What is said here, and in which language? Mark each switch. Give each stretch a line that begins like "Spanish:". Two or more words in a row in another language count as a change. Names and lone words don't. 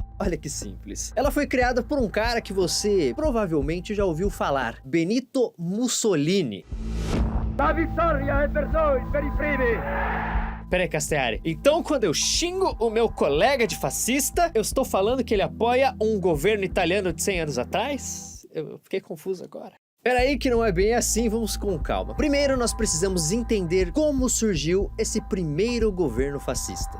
Portuguese: Olha que simples. Ela foi criada por um cara que você provavelmente já ouviu falar, Benito Mussolini.
Italian: La vittoria è per noi, per i primi.
Portuguese: Pera aí, Castellari. Então, quando eu xingo o meu colega de fascista, eu estou falando que ele apoia um governo italiano de 100 anos atrás? Eu fiquei confuso agora. Peraí que não é bem assim, vamos com calma. Primeiro nós precisamos entender como surgiu esse primeiro governo fascista.